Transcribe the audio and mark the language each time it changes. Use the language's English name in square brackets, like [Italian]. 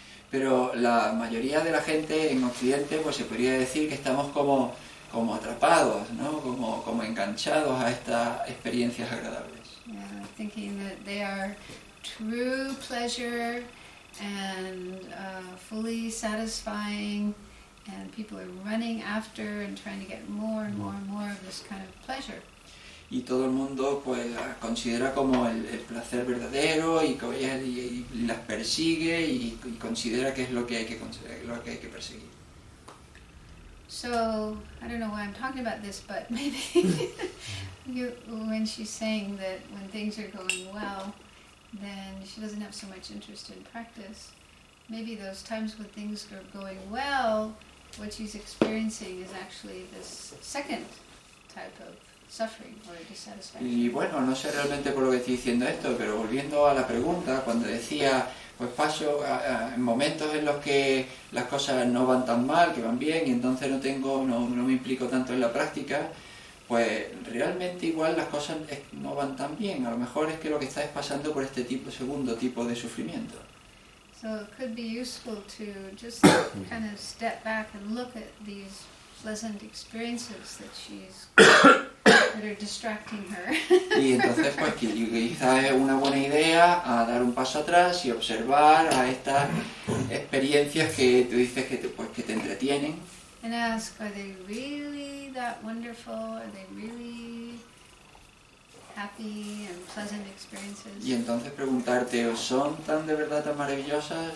[Spanish] Pero la mayoría de la gente en Occidente, pues se podría decir que estamos como atrapados, ¿no? Como enganchados a estas experiencias agradables. [English] Yeah, thinking that they are true pleasure and fully satisfying, and people are running after and trying to get more and more and more of this kind of pleasure. [Spanish] Y todo el mundo pues la considera como el placer verdadero y las persigue y considera que es lo que hay que perseguir. [English] So, I don't know why I'm talking about this, but maybe when she's saying that when things are going well, then she doesn't have so much interest in practice. Maybe those times when things are going well, what she's experiencing is actually this second type of suffering or dissatisfaction. [Spanish] Y bueno, no sé realmente por lo que estoy diciendo esto, pero volviendo a la pregunta, cuando decía, pues paso en momentos en los que las cosas no van tan mal, que van bien, y entonces no me implico tanto en la práctica, pues realmente igual las cosas no van tan bien. A lo mejor es que lo que está es pasando por este segundo tipo de sufrimiento. [English] So it could be useful to just kind of step back and look at these pleasant experiences that are distracting her. [Spanish] Y entonces pues quizás es una buena idea a dar un paso atrás y observar a estas experiencias que tú dices que te entretienen. [English] And ask, are they really that wonderful? Are they really happy and pleasant experiences? [Spanish] Y entonces preguntarte, ¿son tan de verdad tan maravillosas?